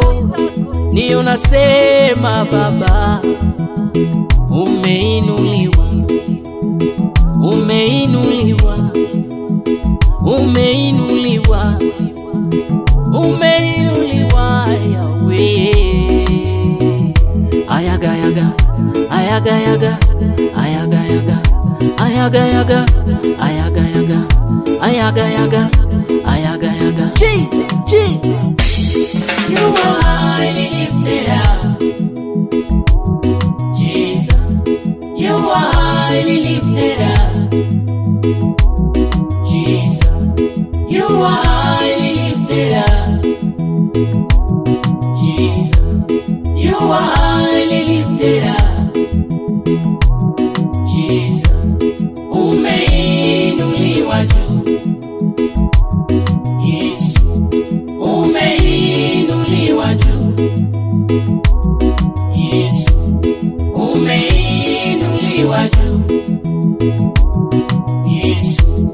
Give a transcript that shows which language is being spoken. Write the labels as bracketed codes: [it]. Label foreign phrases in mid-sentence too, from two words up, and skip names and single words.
[sw] Ni unasema Baba, umeinuliwa, umeinuliwa, umeinuliwa, umeinuliwa Yahweh. Ayaga yaga, ayaga yaga, ayaga yaga, ayaga yaga, ayaga yaga, ayaga yaga, ayaga yaga. [en] Jesus, Jesus. You are highly lifted up, Jesus. You are highly lifted up, Jesus. You are highly lifted up, Jesus. You are highly lifted up, Jesus. [sw] Umeinuliwa juu, Yesu. Umeinuliwa juu, Yesu. Umeinuliwa juu, Yesu.